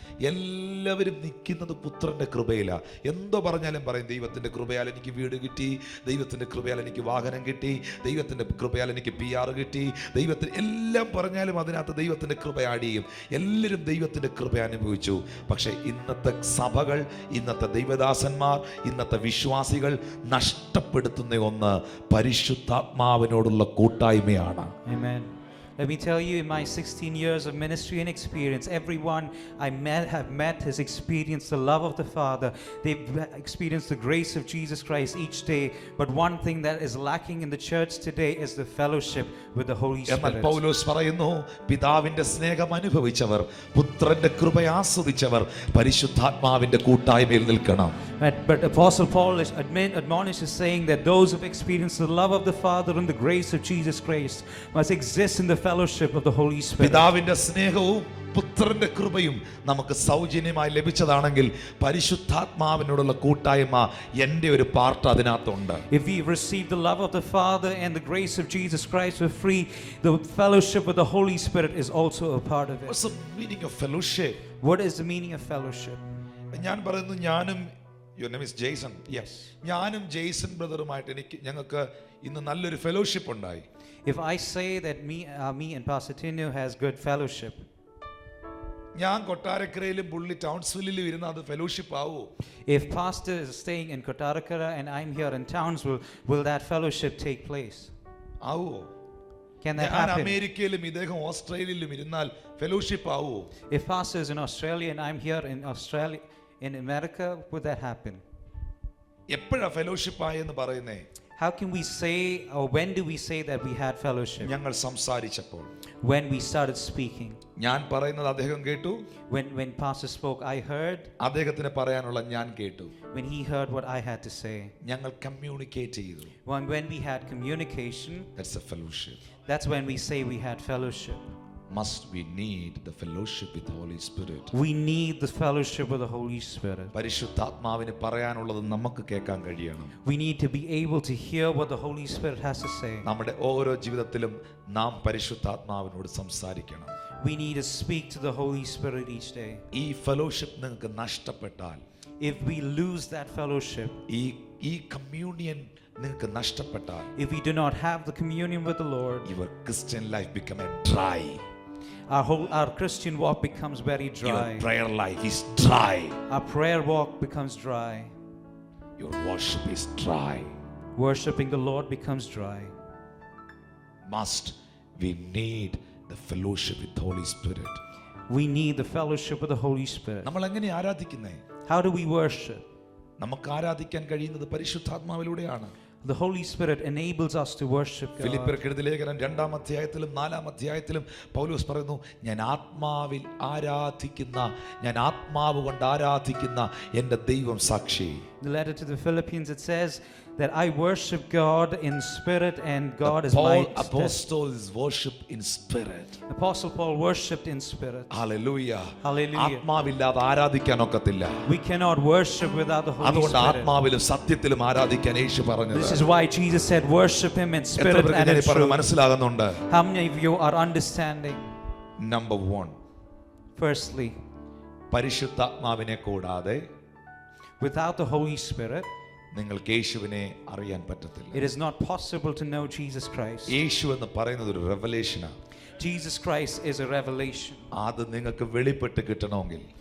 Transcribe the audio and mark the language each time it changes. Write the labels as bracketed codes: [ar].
[ml] എല്ലാവരും നിൽക്കുന്നത് പുത്രൻ്റെ കൃപയിലാണ്. എന്തോ പറഞ്ഞാലും പറയും, ദൈവത്തിൻ്റെ കൃപയാൽ എനിക്ക് വീട് കിട്ടി, ദൈവത്തിൻ്റെ കൃപയാൽ എനിക്ക് വാഹനം കിട്ടി, ദൈവത്തിൻ്റെ കൃപയാൽ എനിക്ക് PR കിട്ടി, ദൈവത്തിന് എല്ലാം പറഞ്ഞാലും അതിനകത്ത് ദൈവത്തിൻ്റെ കൃപ ആഡ് ചെയ്യും. എല്ലാവരും ദൈവത്തിൻ്റെ കൃപ അനുഭവിച്ചു. പക്ഷേ ഇന്നത്തെ സഭകൾ, ഇന്നത്തെ ദൈവദാസന്മാർ, ഇന്നത്തെ വിശ്വാസികൾ നഷ്ടപ്പെടുത്തുന്ന ഒന്ന് പരിശുദ്ധാത്മാവിനോടുള്ള കൂട്ടായ്മയാണ്. [en] Amen. Let me tell you, in my 16 years of ministry and experience, everyone I have met has experienced the love of the Father. They've experienced the grace of Jesus Christ each day. But one thing that is lacking in the church today is the fellowship with the Holy [ml] എന്നാൽ [en] Spirit. [ml] പൗലോസ് പറയുന്നു, പിതാവിന്റെ സ്നേഹം അനുഭവിച്ചവർ, പുത്രന്റെ കൃപ ആസ്വദിച്ചവർ പരിശുദ്ധാത്മാവിന്റെ കൂട്ടായ്മയിൽ നിൽക്കണം. [en] But Apostle Paul is admonishes saying that those who've experienced the love of the Father and the grace of Jesus Christ must exist in the fellowship of the Holy Spirit. [ml] പിതാവിന്റെ സ്നേഹവും പുത്രന്റെ കൃപയും നമുക്ക് സൗജന്യമായി ലഭിച്ചതാണെങ്കിൽ പരിശുദ്ധാത്മാവിനോടുള്ള കൂട്ടായ്മ എൻ്റെ ഒരു പാർട്ട് അതിനകത്തുണ്ട്. [en] If we receive the love of the Father and the grace of Jesus Christ for free, the fellowship with the Holy Spirit is also a part of it. What's the meaning of fellowship? What is the meaning of fellowship? [ml] ഞാൻ പറയുന്നു, ഞാനും [en] your name is Jason. Yes. [ml] ഞാനും Jason ബ്രദറുമായിട്ട് ഞങ്ങൾക്ക് ഇന്ന് നല്ലൊരു fellowship ഉണ്ടായി. [en] If I say that me and Pastor Tino has good fellowship, [ml] ഞാൻ കൊട്ടാരക്കരയിലും പുള്ളി ടൗൺസ്വില്ലിലും ഇരുന്ന് അത് ഫെലോഷിപ്പ് ആവോ? [en] if Pastor is staying in Kottarakara and I'm here in Townsville, will that fellowship take place? [ml] ആവോ? [en] Can that [ml] ഞാൻ [en] happen? [ml] അമേരിക്കയിലും ഇദ്ദേഹം ഓസ്ട്രേലിയയിലും ഇരുന്നാൽ ഫെലോഷിപ്പ് ആവോ? [en] If Pastor is in Australia and I'm here in Australia, in America, would that happen? [ml] എപ്പോഴാ fellowship ആയെന്ന് പറയുന്നേ? [en] How can we say, or when do we say that we had fellowship? [ml] ഞങ്ങൾ സംസാരിച്ചപ്പോൾ, [en] When we started speaking. [ml] ഞാൻ പറയുന്നത് അദ്ദേഹം കേട്ടു, [en] When Pastor spoke, I heard. [ml] അദ്ദേഹത്തിന് പറയാനുള്ള ഞാൻ കേട്ടു. [en] When he heard what I had to say. [ml] ഞങ്ങൾ കമ്മ്യൂണിക്കേറ്റ് ചെയ്തു. [en] When we had communication, That's a fellowship. that's when we say we had fellowship. Must we need the fellowship with the Holy Spirit? We need the fellowship with the Holy Spirit. [ml] പരിശുദ്ധാത്മാവിന് പറയാനുള്ളത് നമുക്ക് കേൾക്കാൻ കഴിയണം. [en] We need to be able to hear what the Holy Spirit has to say. [ml] നമ്മുടെ ഓരോ ജീവിതത്തിലും നാം പരിശുദ്ധാത്മാവിനോട് സംസാരിക്കണം. [en] We need to speak to the Holy Spirit each day. [ml] ഈ ഫെലോഷിപ്പ് നിങ്ങൾക്ക് നഷ്ടപ്പെട്ടാൽ, [en] If we lose that fellowship, [ml] ഈ കമ്മ്യൂണിയൻ നിങ്ങൾക്ക് നഷ്ടപ്പെട്ടാൽ, [en] if we do not have the communion with the Lord, your Christian life become a dry. our Christian walk becomes very Your dry. prayer life is dry. Our prayer walk becomes dry. Your worship is dry. Worshipping the Lord becomes dry. Must we need the fellowship with the Holy Spirit? We need the fellowship with the Holy Spirit. [ml] നമ്മൾ എങ്ങനെ ആരാധിക്കുന്നേ? [en] How do we worship? [ml] നമുക്ക് ആരാധിക്കാൻ കഴിയുന്നത് പരിശുദ്ധാത്മാവിലൂടെയാണ്. [en] The Holy Spirit enables us to worship God. [ml] ഫിലിപ്പിയർക്ക് എഴുതിയ ലേഖനം 2-ാം അധ്യായത്തിലും 4-ാം അധ്യായത്തിലും പൗലോസ് പറയുന്നു, ഞാൻ ആത്മാവിൽ ആരാധിക്കുന്ന, ഞാൻ ആത്മാവ് കൊണ്ട് ആരാധിക്കുന്ന എൻ്റെ ദൈവം സാക്ഷി. [en] The letter to the Philippians, it says that I worship God in spirit and God is my Apostles worship in spirit. Apostle Paul worshipped in spirit. Hallelujah. Hallelujah. [ml] ആത്മാവില്ലാതെ ആരാധിക്കാൻ ഒക്കത്തില്ല. [en] We cannot worship without the Holy [ml] അതുകൊണ്ട് [en] Spirit. [ml] ആത്മാവിലും സത്യത്തിലും ആരാധിക്കാൻ യേശു പറഞ്ഞത്. [en] This is why Jesus said worship him in spirit and in truth. [ml] മനസ്സിലാകുന്നുണ്ട്? [en] How many of you are understanding? Number 1. Firstly, [ml] പരിശുദ്ധാത്മാവിനെ കൂടാതെ [en] without the Holy Spirit, [ml] നിങ്ങൾക്ക് യേശുവിനെ അറിയാൻ പറ്റത്തില്ല. [en] it is not possible to know Jesus Christ. [ml] യേശു എന്ന് പറയുന്നത് ഒരു റെവലേഷനാണ്. [en] Jesus Christ is a revelation. [ml] അത് നിങ്ങൾക്ക് വെളിപ്പെട്ട് കിട്ടണമെങ്കിൽ,